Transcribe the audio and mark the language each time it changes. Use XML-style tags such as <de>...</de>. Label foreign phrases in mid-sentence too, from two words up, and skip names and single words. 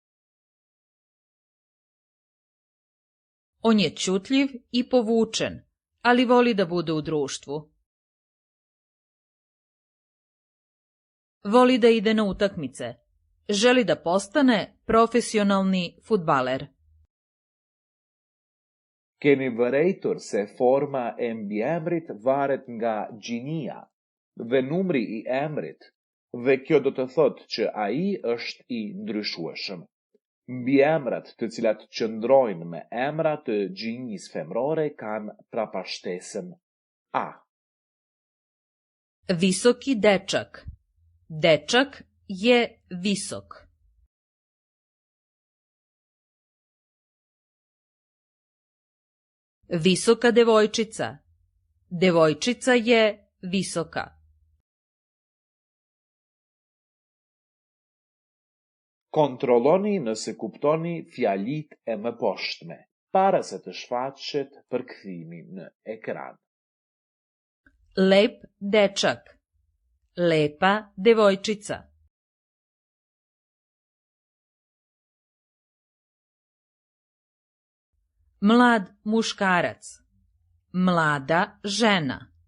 <sr>On je ćutljiv i povučen, ali voli da bude u društvu. Voli da ide na utakmice. Želi da postane profesionalni fudbaler.</sr> <sq>Keni vërejtur se forma e mbiemrit varet nga gjinia dhe numri i emrit, dhe kjo do të thotë që ai është i ndryshueshëm. Mbiemrat të cilat qëndrojnë me emra të gjinjisë femrore kanë prapashtesën A.</sq> <sr>Visoki dečak. Dečak je visok. Visoka devojčica. Devojčica je visoka.</sr> <sq>Kontrolloni nëse kuptoni fjalit e mëposhtme, para se të shfaqet përkthimi në ekran.</sq> <sr>Lep dečak. Lepa devojčica. Mlad muškarac. Mlada žena.</sr>